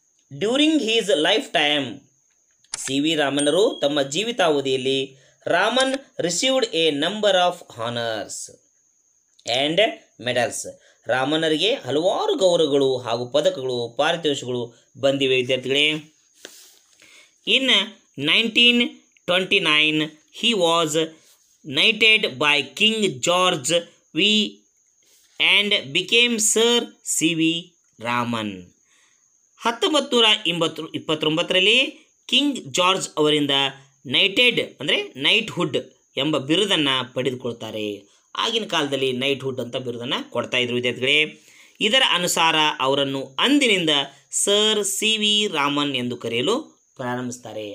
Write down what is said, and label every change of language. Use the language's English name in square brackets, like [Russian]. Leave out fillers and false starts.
[English] during his lifetime, [Kannada] C V ರಾಮನರು ತಮ್ಮ ಜೀವಿತಾವಧಿಯಲ್ಲಿ [English] Raman received a number of honours and medals. [Kannada] ರಾಮನರಿಗೆ ಹಲವಾರು ಗೌರವಗಳು ಹಾಗೂ ಪದಕಗಳು, ಪಾರಿತೋಷಿಕಗಳು ಬಂದಿವೆ ವಿದ್ಯಾರ್ಥಿಗಳೇ. [English] in 1929 he was knighted by King George V and became Sir C V [Kannada] Raman. 1929ರಲ್ಲಿ king George ಅವರಿಂದ ನೈಟೆಡ್ ಅಂದರೆ knighthood ಎಂಬ ಬಿರುದನ್ನು ಪಡೆದುಕೊಳ್ತಾರೆ. ಆಗಿನ ಕಾಲದಲ್ಲಿ ನೈಟ್ಹುಡ್ ಅಂತ ಬಿರುದನ್ನು ಕೊಡ್ತಾ ಇದ್ರು ವಿದ್ಯಾರ್ಥಿಗಳೇ. ಇದರ ಅನುಸಾರ ಅವರನ್ನು ಅಂದಿನಿಂದ ಸರ್ ಸಿ ವಿ ರಾಮನ್ ಎಂದು ಕರೆಯಲು ಪ್ರಾರಂಭಿಸ್ತಾರೆ.